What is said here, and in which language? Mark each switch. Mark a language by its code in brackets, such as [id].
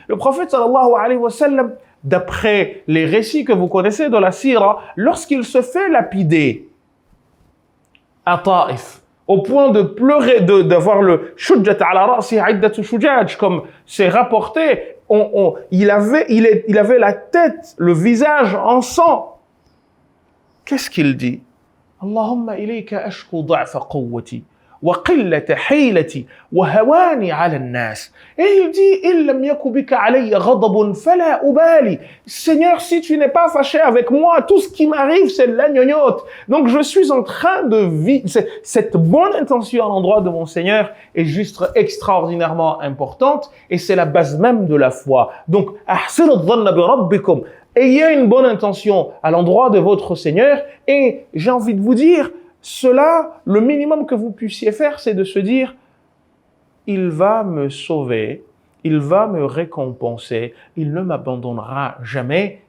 [fr] Le prophète [ar] sallallahu alayhi wa sallam, [fr] d'après les récits que vous connaissez de la Sira, lorsqu'il se fait lapider à Taïf, au point de pleurer, d'avoir le [ar] shujjat ala ra'si iddatu shujaj, [fr] comme c'est rapporté, il avait la tête, le visage en sang. Qu'est-ce qu'il dit? [ar] Allahumma ilayka ashku da'fa quwwati وقلة حيلتي وهواني على الناس. [fr] Et il dit, [ar] إن لم يكن بك علي غضب فلا أبالي. [fr] Seigneur, si tu n'es pas fâché avec moi, tout ce qui m'arrive, c'est la gnognotte. Donc je suis en train de vivre. Cette bonne intention à l'endroit de mon Seigneur est juste extraordinairement importante et c'est la base même de la foi. [ar] Donc, أحسنوا الظن بربكم. [fr] Ayez une bonne intention à l'endroit de votre Seigneur et j'ai envie de vous dire, cela, le minimum que vous puissiez faire, c'est de se dire, il va me sauver, il va me récompenser, il ne m'abandonnera jamais.